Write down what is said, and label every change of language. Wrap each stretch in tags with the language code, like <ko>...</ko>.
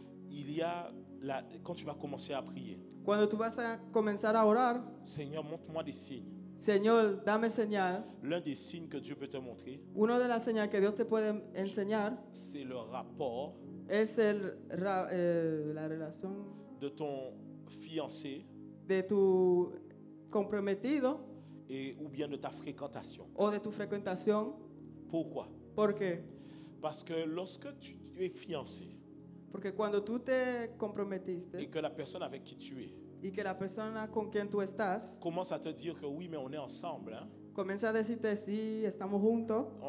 <fr>il y a quand tu vas commencer à prier,</fr> <es>Cuando tú vas a comenzar a orar,</es> <fr>Seigneur, montre-moi des signes.</fr> <es>Señor, dame señal.</es> <fr>L'un des signes que Dieu peut te montrer,</fr> <es>Una de las señales que Dios te puede enseñar</es> <fr>c'est le rapport</fr> <es>es la relación</es> <fr>de ton fiancé</fr> <es>de tu comprometido</es> <fr>et, ou bien de ta fréquentation.</fr> <es>o de tu frecuentación.</es> <fr>Pourquoi?</fr> <es>¿Por qué?</es> <fr>Parce que lorsque tu es fiancé</fr> <es>Porque cuando tú te</es> <fr>et</fr> <es>comprometiste</es> <fr>que la personne avec qui tu es</fr> <es>y que la persona con quien tú estás</es> <fr>commence à te dire que oui, mais on est ensemble, hein?</fr> <es>comienza a decirte sí, estamos juntos,</es>